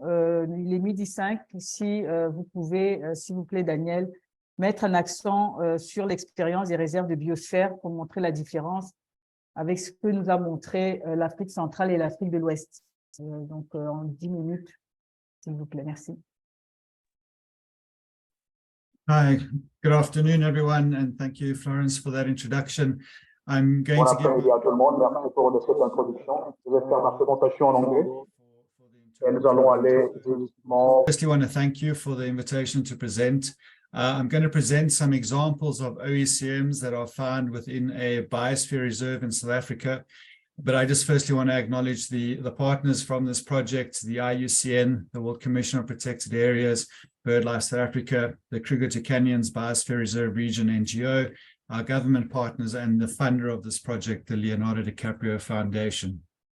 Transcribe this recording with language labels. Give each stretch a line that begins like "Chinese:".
French: Il est 12h05. Si vous pouvez, s'il vous plaît, Daniel, mettre un accent sur l'expérience des réserves de biosphère pour montrer la différence avec ce que nous a montré l'Afrique centrale et l'Afrique de l'Ouest. Donc, en 10 minutes, s'il vous plaît. Merci.
English: Hi, good afternoon, everyone, and thank you, Florence, for that introduction. I'm going
French: Bon
English: to give
French: après-midi à tout le monde. Merci pour cette introduction. Je vais faire ma présentation en anglais. Et nous allons aller directement.
English: Firstly, I want to thank you for the invitation to present. I'm going to present some examples of OECMs that are found within a biosphere reserve in South Africa. But I just firstly want to acknowledge the partners from this project, the IUCN, the World Commission on Protected Areas, BirdLife South Africa, the Kruger to Canyons Biosphere Reserve Region NGO, our government partners, and the funder of this project, the Leonardo DiCaprio Foundation.